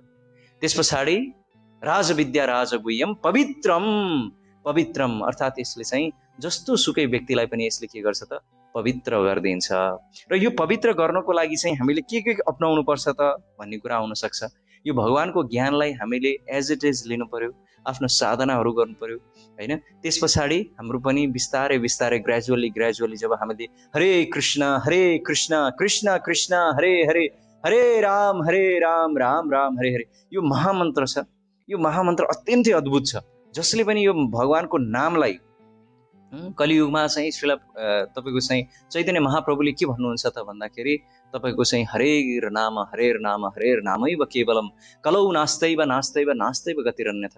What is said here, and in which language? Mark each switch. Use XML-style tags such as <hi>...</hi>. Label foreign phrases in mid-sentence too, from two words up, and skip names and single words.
<ne>त्यस पछाडि</ne> <sa>राजविद्या राजगुह्यम पवित्रम</sa> <ne>अर्थात् यसले चाहिँ जस्तो सुकै व्यक्तिलाई पनि यसले के गर्छ त पवित्र गरिदिन्छ। र यो पवित्र गर्नको लागि चाहिँ हामीले के अपनाउनु पर्छ त भन्ने कुरा आउन सक्छ। यो भगवानको ज्ञानलाई हामीले</ne> <en>as it is</en> <ne>लिनु पर्यो, आफ्नो साधनाहरू गर्नु पर्यो हैन। त्यस पछाडि हाम्रो पनि बिस्तारै बिस्तारै ग्रेजुअली जब हामीले हरे कृष्ण कृष्ण कृष्ण हरे हरे, हरे राम राम राम हरे हरे, यो महामन्त्र छ। यो महामन्त्र अत्यन्तै अद्भुत छ, जसले पनि यो भगवानको नामलाई कलियुगमा चाहिँ तपाईको चाहिँ चैतन्य महाप्रभुले के भन्नुहुन्छ त भन्दाखेरि तपाईको चाहिँ</ne> <sa>हरेर नामैव केवलम कलौ नास्दैव गतिरन्यथा।</sa>